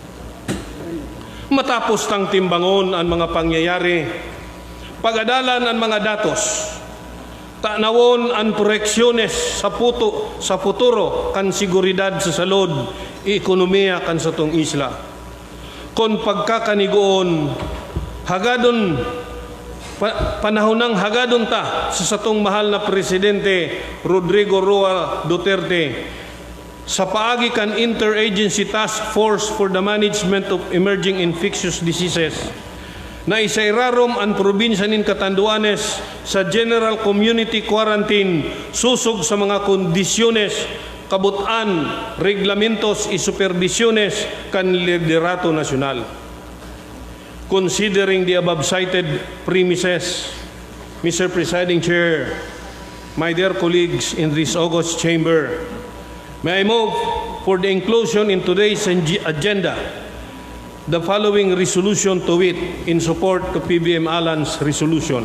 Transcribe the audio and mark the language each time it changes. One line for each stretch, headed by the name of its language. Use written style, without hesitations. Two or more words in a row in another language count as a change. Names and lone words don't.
Bikol: Matapos tang timbangon ang mga pangyayari, pag-adalan ang mga datos, tanawon ang proyeksyones sa futuro kan seguridad sa salud, ekonomiya kan sa tong isla. Kon pagkakanigoon, hagadon, panahonang hagadon ta sa satong mahal na Presidente Rodrigo Roa Duterte, sa paagi kan Interagency Task Force for the Management of Emerging Infectious Diseases, na isairarom ang probinsya nin Catanduanes sa General Community Quarantine susog sa mga kondisyones, kabutan, reglamentos y supervisiones kan liderato nasyonal.
English: Considering the above cited premises, Mr. Presiding Chair, my dear colleagues in this august chamber, may I move for the inclusion in today's agenda the following resolution to wit in support to PBM Alan's resolution.